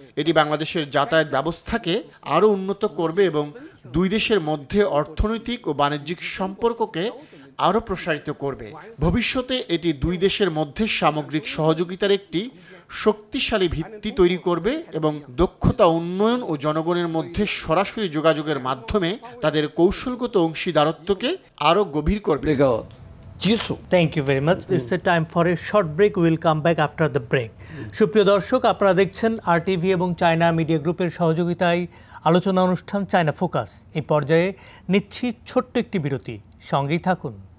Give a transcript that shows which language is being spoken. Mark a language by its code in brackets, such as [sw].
[bn] এটি বাংলাদেশের যাতায়াত ব্যবস্থাকে আরও উন্নত করবে এবং দুই দেশের মধ্যে অর্থনৈতিক ও বাণিজ্যিক সম্পর্ককে আরও প্রসারিত করবে। ভবিষ্যতে এটি দুই দেশের মধ্যে সামগ্রিক সহযোগিতার একটি শক্তিশালী ভিত্তি তৈরি করবে এবং দক্ষতা উন্নয়ন ও জনগণের মধ্যে সরাসরি যোগাযোগের মাধ্যমে তাদের কৌশলগত অংশীদারত্বকে আরও গভীর করবে। [en] Thank you very much. It's the time for a short break. We will come back after the break. [bn] সুপ্রিয় দর্শক, আপনারা দেখছেন আরটিভি এবং চায়না মিডিয়া গ্রুপের সহযোগিতায় আলোচনা অনুষ্ঠান চায়না ফোকাস। এই পর্যায়ে নিচ্ছি ছোট্ট একটি বিরতি, সঙ্গেই থাকুন।